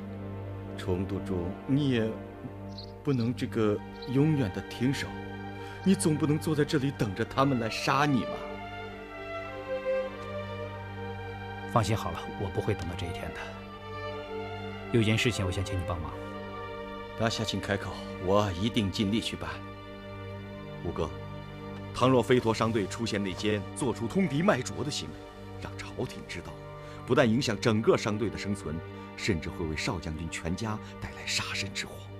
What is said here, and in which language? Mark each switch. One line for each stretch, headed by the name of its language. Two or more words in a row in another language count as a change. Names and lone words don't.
Chinese: 冲突中，你也不能永遠的停手。你總不能坐在這裡等着他們來殺你吧？放心好了，我不會等到這一天的。有件事情我想請你幫忙。大俠請開口，我一定盡力去辦。五哥，倘若飛陀商隊出現內奸，做出通敵賣主的行為，讓朝廷知道，不但影響整個商隊的生存，甚至會為少將軍全家帶來殺身之禍。